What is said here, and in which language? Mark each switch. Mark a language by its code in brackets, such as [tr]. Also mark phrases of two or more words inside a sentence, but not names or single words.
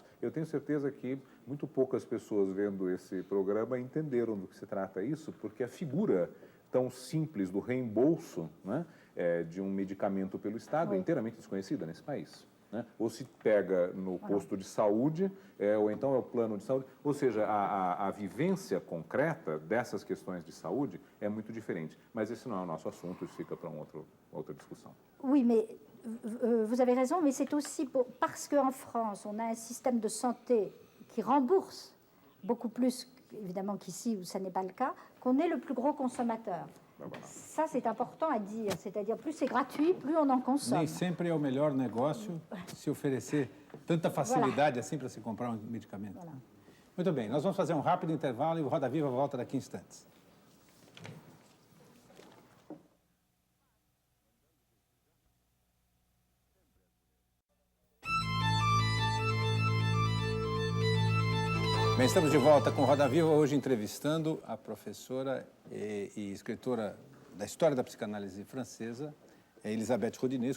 [pt] Eu tenho certeza que muito poucas pessoas vendo esse programa entenderam do que se trata isso, porque a figura tão simples do reembolso, né, de um medicamento pelo Estado é inteiramente desconhecida nesse país. Né? Ou se pega no posto de saúde, ou então é o plano de saúde. Ou seja, a vivência concreta dessas questões de saúde é muito diferente. Mas esse não é o nosso assunto, isso fica para outra discussão. [fr] Oui, mais vous avez raison, mais c'est aussi parce qu'en France, on a un système de santé qui rembourse beaucoup plus, évidemment qu'ici, où ça n'est pas le cas, qu'on est le plus gros consommateur. Ça, c'est important à dire. C'est-à-dire, plus c'est gratuit, plus on en consomme. [pt] Nem sempre é o melhor negócio se oferecer tanta facilidade assim para se comprar um medicamento. [fr] Voilà. [pt] Muito bem, nós vamos fazer um rápido intervalo e o Roda Viva volta daqui a instantes. Bem, estamos de volta com Roda Viva, hoje entrevistando a professora e escritora da história da psicanálise francesa, Elisabeth Roudinesco.